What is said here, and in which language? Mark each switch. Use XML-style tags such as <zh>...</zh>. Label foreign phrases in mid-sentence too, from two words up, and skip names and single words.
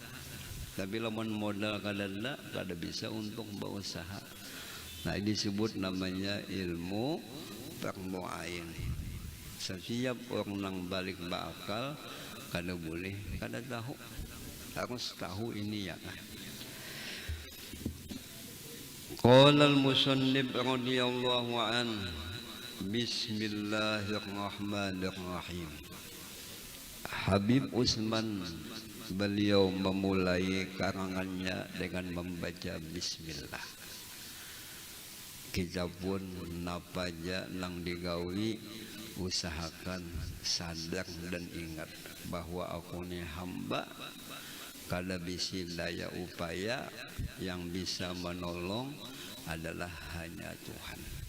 <bjn>Tapi lamun modal kada bisa untuk berusaha.</bjn> <id>Nah, ini disebut namanya ilmu permu'ayin.</id> <bjn>Setiap orang nang balik bakal kada boleh kada tahu, harus tahu ini ya kan.</bjn> <ar>قال المصنف رضي الله عنه بسم الله الرحمن الرحيم.</ar> <id>Habib Utsman beliau memulai karangannya dengan membaca bismillah.</id> <bjn>Kita pun napaja nang digawi usahakan sadar dan ingat bahwa aku ni hamba, kada bisi daya upaya, yang bisa menolong adalah hanya Tuhan.</bjn>